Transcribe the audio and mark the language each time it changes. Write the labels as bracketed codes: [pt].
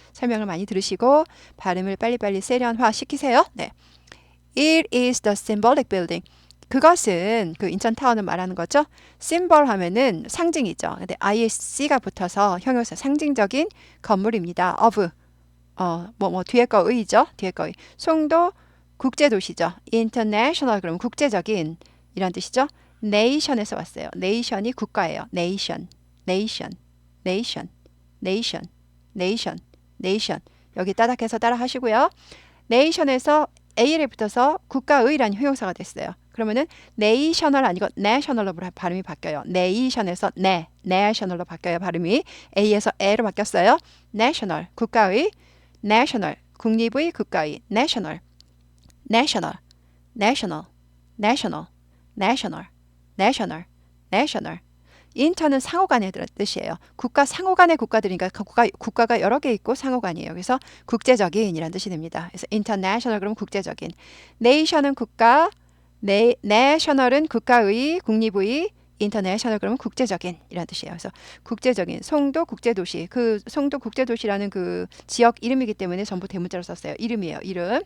[ko] 설명을 많이 들으시고 발음을 빨리빨리 세련화 시키세요. 네. [en] It is the symbolic building. [ko] 그것은 그 인천타워는 말하는 거죠. symbol 하면은 상징이죠. 근데 isc가 붙어서 형용사 상징적인 건물입니다. of 뒤에 거 의죠. 뒤에 거 의. 송도 국제도시죠. international 그러면 국제적인 이란 뜻이죠. nation에서 왔어요. nation이 국가예요. [en] nation, nation, nation, nation, nation, nation. [ko] 여기 따닥해서 따라 하시고요. nation에서 a에 붙어서 국가의라는 형용사가 됐어요. 그러면은 national 아니고 national로 발음이 바뀌어요. nation에서 national로 바뀌어요. 발음이 a에서 e로 바뀌었어요. [en] national [ko] 국가의 [en] national [ko] 국립의 국가의 [en] national national national national national national national [ko] 인터는 상호간의 뜻이에요. 국가 상호간의 국가들이니까 국가가 여러 개 있고 상호간이에요. 그래서 국제적인이라는 뜻이 됩니다. 그래서 international 그러면 국제적인, nation은 국가, national은 국가의, 국립의, international 그러면 국제적인 이라는 뜻이에요. 그래서 국제적인 송도 국제도시, 그 송도 국제도시라는 그 지역 이름이기 때문에 전부 대문자로 썼어요. 이름이에요. 이름.